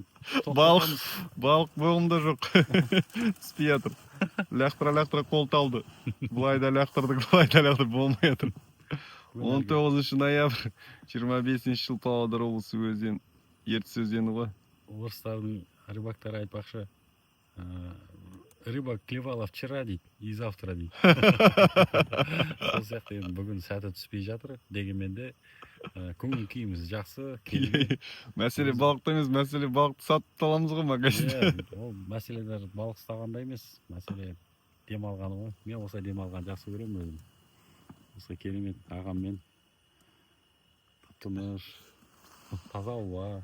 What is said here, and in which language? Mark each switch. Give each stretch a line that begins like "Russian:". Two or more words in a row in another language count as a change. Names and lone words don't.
Kazakh: балық боғымда жоқ. Түспей жатыр. Лақтыра қол талды. Бұлайда лақтырдық, бұлайда лақтырдық болмай жатыр. 19 ноябрь 25 жыл Павлодар облысы өзен, Ертіс өзені ғой. Орыстардың рыбактары айтпақшы,
Russian: рыба клевала вчера дейді, и завтра дейді.
Kazakh: Сол сияқты енді бүгін сәті түспей жатыр, дегенмен де көңіл күйіміз жақсы. Мәселе балықта емес, мәселе балықты сатып аламыз ғой магазинде. Ол мәселелер балық ұстағанда емес, мәселе демалғаны ғой. Мен осылай демалған жақсы көремін өзім. Осылай керемет ағаммен тыныш, таза ауа.